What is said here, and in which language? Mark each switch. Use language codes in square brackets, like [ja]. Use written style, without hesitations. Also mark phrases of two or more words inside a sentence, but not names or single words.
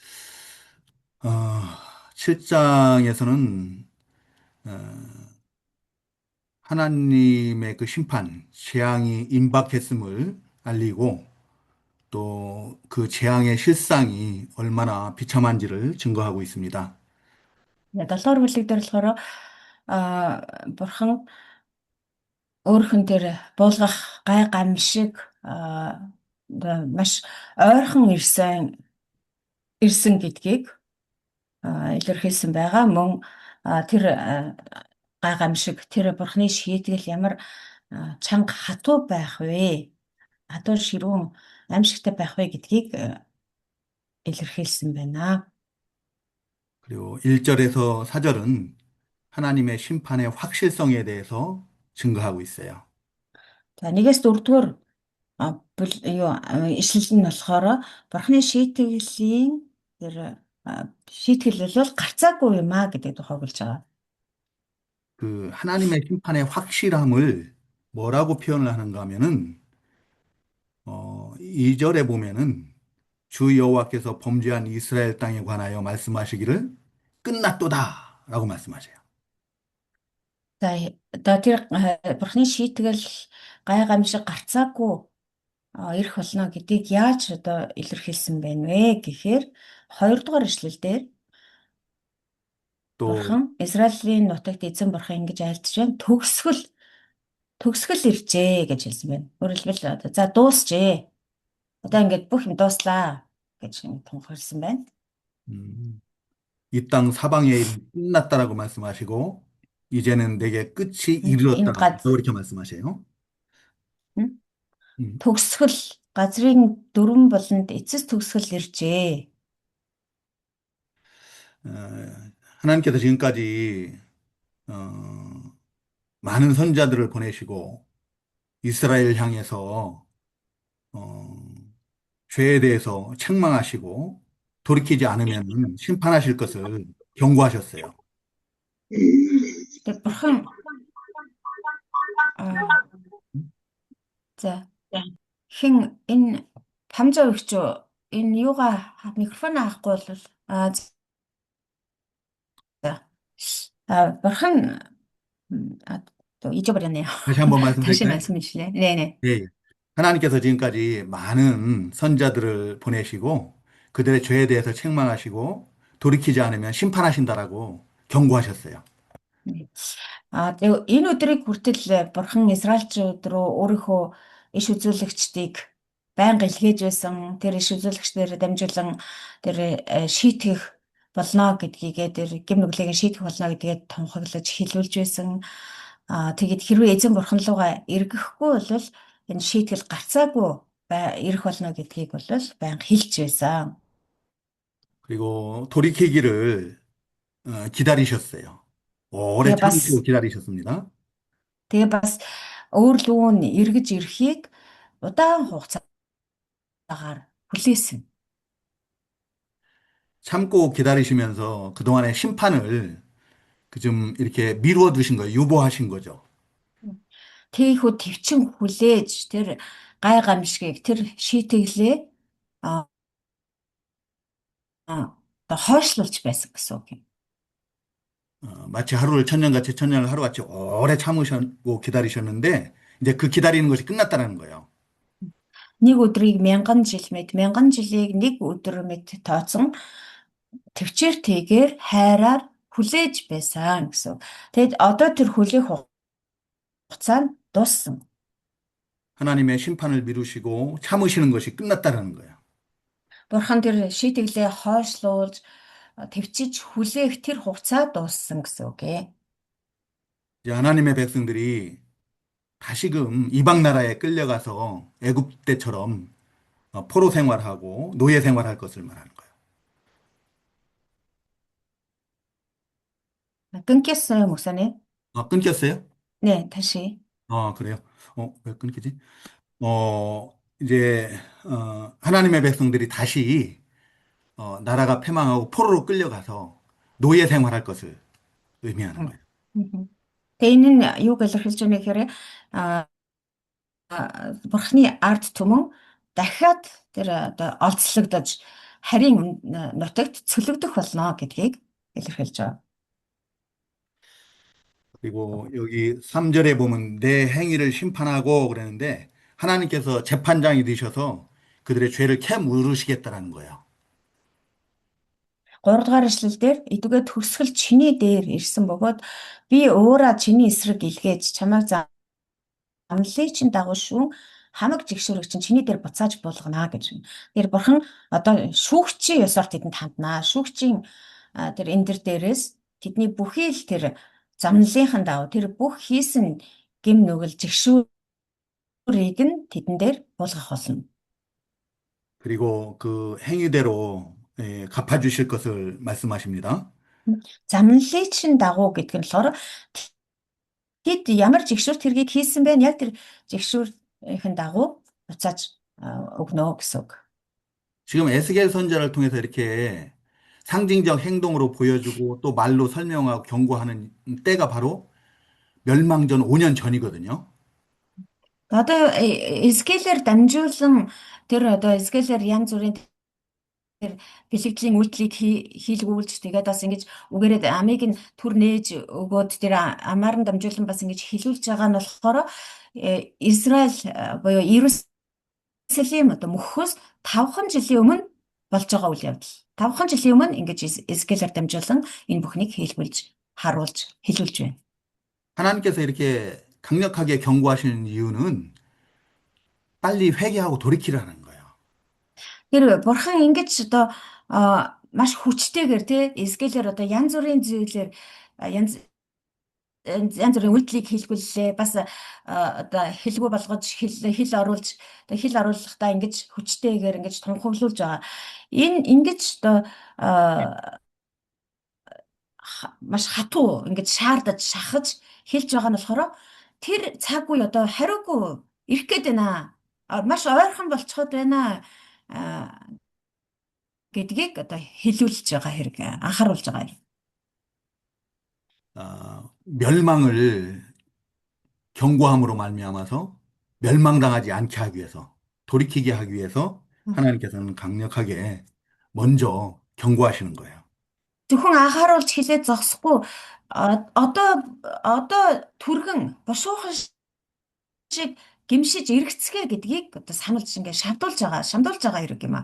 [ko] 7장에서는 하나님의 그 심판, 재앙이 임박했음을 알리고 또 그 재앙의 실상이 얼마나 비참한지를 증거하고 있습니다. [mn] 네, 7 дугаар бүлэг дээр болохоор бурхан өөрхөн тэр буулгах гай гамшиг одоо маш ойрхон ирсэн гэдгийг илэрхийлсэн байгаа. Мөн тэр гай гамшиг тэр бурхны шийтгэл ямар чанга хатуу байх вэ? Хатуу ширүүн аимшигтай байх вэ гэдгийг илэрхийлсэн байна. [ko] 그리고 1절에서 4절은 하나님의 심판의 확실성에 대해서 증거하고 있어요. [mn] За 1-ээс 4-р юу ишлэл нь болохоор бурхны шийтгэлийн тэр шийтгэл бол гарцаагүй юм аа гэдэг тохиолж байгаа. [ko] 그 하나님의 심판의 확실함을 뭐라고 표현을 하는가 하면은 2절에 보면은 주 여호와께서 범죄한 이스라엘 땅에 관하여 말씀하시기를 끝났도다라고 말씀하세요. [mn] За одоо тэр бурхны шийтгэл гай гамшиг гарцаагүй ирэх болно гэдгийг яаж одоо илэрхийлсэн байна вэ гэхээр 2-р ишлэлдэр [ko] 또 [mn] бурхан Израилийн нутагт эзэн бурхан ингэж айлтж байна. Төгсгөл иржээ гэж хэлсэн байна. Өөрөөр хэлбэл одоо за дуусжээ. Одоо ингээд бүх юм дууслаа гэж тунхагласан байна. [ko] 이 땅 사방의 일은 끝났다라고 말씀하시고 이제는 내게 끝이 [mn] Энэ [ko] 이르렀다. [mn] газ [ko] 이렇게 말씀하세요. 음, [mn] төгсгөл газрын дөрвөн болонд эцэс төгсгөл иржээ. [ko] 어, 하나님께서 지금까지 어, 많은 선자들을 보내시고 이스라엘 향해서 어, 죄에 대해서 책망하시고 돌이키지 않으면 심판하실 것을 경고하셨어요. [mn] Тэгээ бурхан аа, за хэн энэ хамжаа өгчөө энэ юугаа микрофон авахгүй бол бурхан 잊어버렸네요. [ko] 다시 한번 다시 말씀드릴까요? 말씀해 주실래요? 네네. 네. 하나님께서 지금까지 많은 선자들을 보내시고 그들의 죄에 대해서 책망하시고 돌이키지 않으면 심판하신다라고 경고하셨어요. 네. [mn] Тэгээ энэ өдрийг хүртэл Бурхан Израильчууд руу өөрийнхөө иш үзүүлэгчдийг байнга илгээж байсан. Тэр иш үзүүлэгчдээр дамжуулан тэр шийтгэх болно гэдгийгээ тэр гэм нүглийг шийтгэх болно гэдгээ тунхаглаж хэлүүлж байсан. Тэгээд хэрвээ эзэн Бурхан руугаа эргэхгүй бол энэ шийтгэл гарцаагүй ирэх болно гэдгийг бол байнга хэлж байсан. [ko] 그리고 돌이키기를 기다리셨어요. 오래 [mn] Тэгээ бас [ko] 참으시고 기다리셨습니다. [mn] тэгээ бас өөр лүү нь эргэж ирэхийг удаан хугацаагаар хүлээсэн. [ko] 참고 기다리시면서 그동안의 심판을 그 좀 이렇게 미루어 두신 거예요. 유보하신 거죠. [mn] Тийхүү төвчин хүлээж тэр гай гамшигыг тэр шийтгэлээ а одоо хойшлуулж байсан гэсэн үг юм. [ko] 마치 하루를 천년같이 천년을 하루같이 오래 참으셨고 기다리셨는데 이제 그 기다리는 것이 끝났다는 거예요. [mn] Нэг өдрийг мянган жил мэд, мянган жилийг нэг өдөр мэд тооцсон төвчээр тэгээр хайраар хүлээж байсан гэсэн. Тэгэд одоо тэр хүлээх хугацаа нь дууссан. [ko] 하나님의 심판을 미루시고 참으시는 것이 끝났다는 거예요. [mn] Бурхан тэр шийтгэлээ хойшлуулж төвчиж хүлээх тэр хугацаа дууссан гэсэн үг ээ. [ko] 이제 하나님의 백성들이 다시금 이방 나라에 끌려가서 애굽 때처럼 포로 생활하고 노예 생활할 것을 말하는 거예요. 끊겼어요, 목사님? 끊겼어요? 네, 다시. 그래요? 왜 끊기지? 이제 하나님의 백성들이 다시 나라가 패망하고 포로로 끌려가서 노예 생활할 것을 의미하는 Мгм. 거예요. Мгм. [mn] Тэгээ энэ нь юуг илэрхийлж байна гэхээр а Бурхны ард түмэн дахиад тэр одоо олзлогдож харийн нутагт цөлөгдөх болно гэдгийг илэрхийлж байгаа. [ko] 그리고 여기 3절에 보면 내 행위를 심판하고 그러는데 하나님께서 재판장이 되셔서 그들의 죄를 캐물으시겠다라는 거예요. [mn] 3 дугаар эшлэлдэр эдгээр төгсгөл чиний дээр ирсэн бөгөөд би өөрө чиний эсрэг илгээж чамайг замналын чинь дагуу шүүн хамаг жигшүүрэг чинь чиний дээр буцааж буулгана гэж байна. Тэр бурхан одоо шүүгчийн ёсоор тэдэнд ханднаа. Шүүгчийн тэр энэ дээрээс тэдний бүхий л тэр замналынхан дагуу тэр бүх хийсэн гэм нүгэл жигшүүрийг нь тэдэн дээр буулгах болно. [ko] 그리고 그 행위대로 갚아주실 것을 말씀하십니다. [mn] Замналын чинь дагуу гэдэг нь болохоор тэд ямар жигшүүрт хэргийг хийсэн бэ? Яг тэр жигшүүрийн дагуу буцааж өгнө гэсэн үг. [ko] 지금 에스겔 선지자를 통해서 이렇게 상징적 행동으로 보여주고 또 말로 설명하고 경고하는 때가 바로 멸망전 5년 전이거든요. [mn] Одоо Эзекиэлээр дамжуулан тэр одоо Эзекиэлээр янз бүрийн тэр бэлэгдлийн үйлдэлийг хийлгүүлж тэгээд бас ингэж үгээрээ амийг нь түр нээж өгөөд тэр амаар нь дамжуулан бас ингэж хилүүлж байгаа нь болохоор Израиль буюу Иерусалим одоо мөхөөс 5хан жилийн өмнө болж байгаа үйл явдал. 5хан жилийн өмнө ингэж Эзекиэлээр дамжуулан энэ бүхнийг хэлбэлж харуулж хэлүүлж байна. [ko] 하나님께서 이렇게 강력하게 경고하시는 이유는 빨리 회개하고 돌이키라는 거예요. [mn] Тэр бурхан ингэж одоо маш хүчтэйгээр тий Эзекиэлээр одоо янз бүрийн зүйлээр янз бүрийн үйлдэлийг хийлгүүллээ. Бас одоо хэлгүй болгож хэл оруулж одоо хэл оруулахдаа ингэж хүчтэйгээр ингэж тунхаглуулж байгаа. Энэ ингэж одоо маш хатуу ингэж шаардаж шахаж хэлж байгаа нь болохоор тэр цаг үе одоо хариугүй ирэх гээд байна. Маш ойрхон болцоход байна гэдгийг одоо хэлүүлж байгаа хэрэг анхааруулж байгаа юм. [ko] 멸망을 경고함으로 말미암아서 멸망당하지 않게 하기 위해서 돌이키게 하기 위해서 하나님께서는 강력하게 먼저 경고하시는 거예요. [mn] Зөвхөн анхааруулж хэлээд зогсохгүй одоо түргэн бушуухан шиг гимшиж эргэцгээ гэдгийг одоо сануулж ингээд шамдуулж байгаа хэрэг юм аа.